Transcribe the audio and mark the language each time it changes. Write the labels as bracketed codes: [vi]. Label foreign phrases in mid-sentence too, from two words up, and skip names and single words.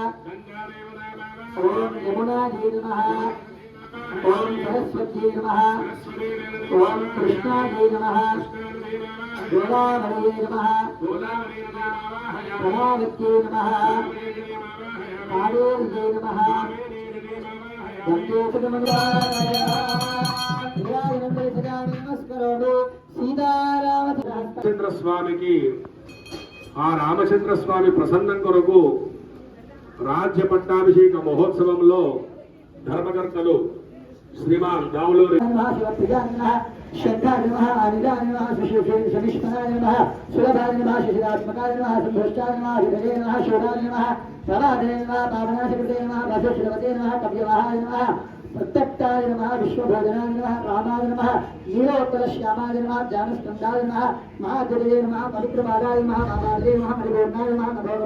[sa] ओम यमुनायै नमः ओम सरस्वत्यै नमः ओम कृष्णायै नमः गोदावर्यै नमः कलावत्यै नमः कावेर्यै नमः [te] రామచంద్ర స్వామికి ఆ రామచంద్ర స్వామి ప్రసన్నం కొరకు రాజ్య పట్టాభిషేక మహోత్సవంలో ధర్మకర్తలు శ్రీమాన్ దావులూరి [sa] प्रत्यक्ताय नमः विश्वभोजनाय नमः रामाय नमः नीलोत्तरश्यामाय नमः ज्ञानस्कन्धाय नमः महागुरवे नमः परिक्रमादाय नमः महामार्गे नमः परिपूर्णाय नमः